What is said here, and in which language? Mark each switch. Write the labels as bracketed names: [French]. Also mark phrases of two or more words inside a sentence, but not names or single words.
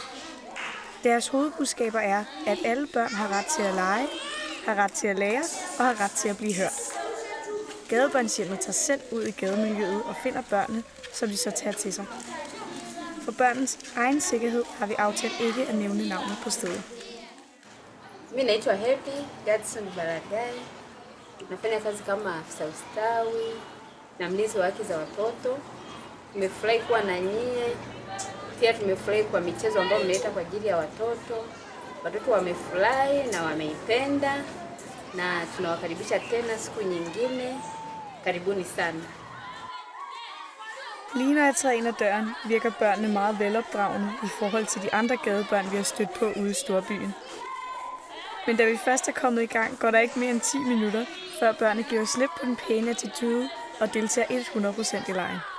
[Danish] Deres hovedbudskaber er, at alle børn har ret til at lege, har ret til at lære og har ret til at blive hørt. Gadebørnshjemmet tager selv ud i gademiljøet og finder børnene, som de så tager til sig. For børnens egen sikkerhed har vi aftalt ikke at nævne navnet på stedet. [Swahili] Mimi naitwa Happy Gadson Baragai. Nafanya kazi kama afisa ustawi na mlinzi wa haki za watoto. Tumefurahi kuwa na nyie. Pia tumefurahi kwa michezo ambayo mmeleta kwa ajili ya watoto. Watoto wamefurahi na wameipenda, na tunawakaribisha tena siku nyingine. Karibuni sana. [Danish] Lige når jeg træder ind ad døren, virker børnene meget velopdragende i forhold til de andre gadebørn, vi har stødt på ude i storbyen. Men da vi først er kommet i gang, går der ikke mere end 10 minutter, før børnene giver slip på den pæne attitude og deltager 100% i legen.